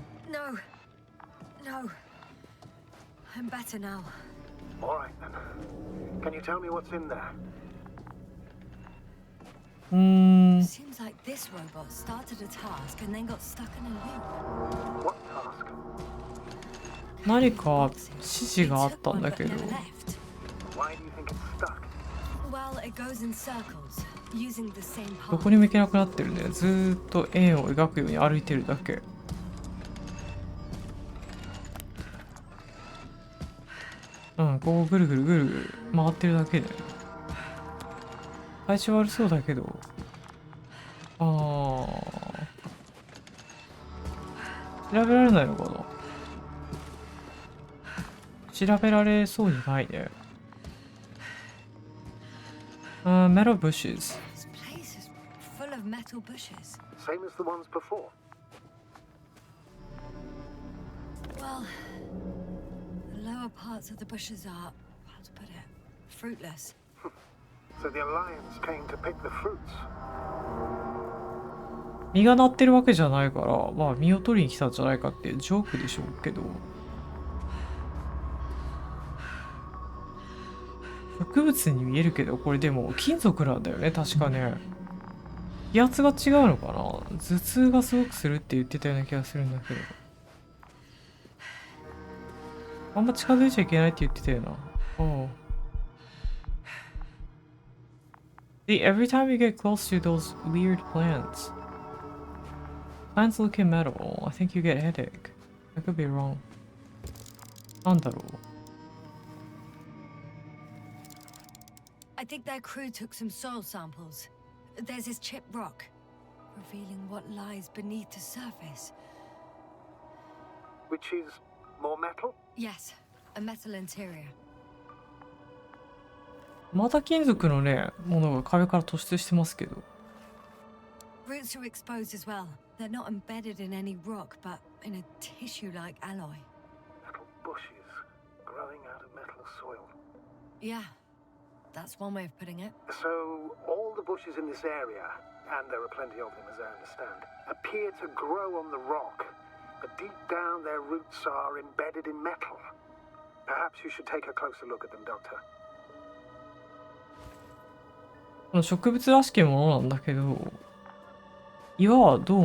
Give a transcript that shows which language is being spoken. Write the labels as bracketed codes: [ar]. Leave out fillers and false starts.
[en] No. No. I'm better now. All right, then. Can you tell me what's in there? Seems like this robot started a task and then got stuck in a loop. What task? [ja] 何か指示があったんだけど。 [en] Why do you think it's stuck? Well, it goes in circles, using the same [ja] ど [en] path. [ja] こにも行けなくなってるね。ずーっと円を描くように歩いてるだけ。うん、ここぐるぐるぐるぐる回ってるだけで。最初悪そうだけど。調べられないのかな。調べられそうにないね。 [en] metal bushes. This place is full of metal bushes. Same as the ones before. Well, the lower parts of the bushes are, how to put it, fruitless. So the Alliance came to pick the fruits. [ja] 実がなってるわけじゃないから、まあ実を取りに来たんじゃないかっていうジョークでしょうけど。植物に見えるけど、これでも金属なんだよね、確かね。気圧が違うのかな。頭痛がすごくするって言ってたような気がするんだけど。あんま近づいちゃいけないって言ってたよな。 [en] Oh. See, every time you get close to those weird plants looking metal, I think you get headache. I could be wrong. [ja] なんだろう。 [en] I think their crew took some soil samples. There's this chipped rock, revealing what lies beneath the surface. Which is more metal? Yes, a metal interior. [ja] また金属のね、ものが壁から突出してますけど。 [en] Roots are exposed as well. They're not embedded in any rock, but in a tissue-like alloy. Metal bushes growing out of metal soil. Yeah, that's one way of putting it. So all the bushes in this area, and there are plenty of them as I understand, appear to grow on the rock, but deep down their roots are embedded in metal. Perhaps you should take a closer look at them, Doctor. [ja] この植物らしきものなんだけど、岩はどう